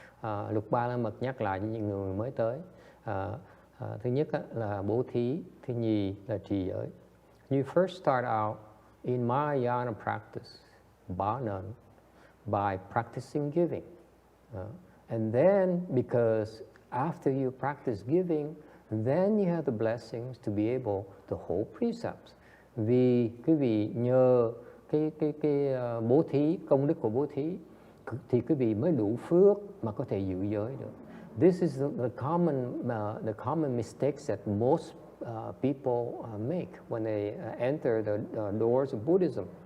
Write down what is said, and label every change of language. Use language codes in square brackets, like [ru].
[vi] Luật Ba La Mật nhắc lại với những người mới tới. Thứ nhất là bố thí, thứ nhì là trì giới. [en] You first start out in Mahayana practice, Bhanan, by practicing giving. And then, because after you practice giving, then you have the blessings to be able to hold precepts. [vi] Vì quý vị nhờ cái bố thí, công đức của bố thí, thì quý vị mới đủ phước mà có thể giữ giới được. [en] This is the common mistakes that most people make when they enter the doors of Buddhism.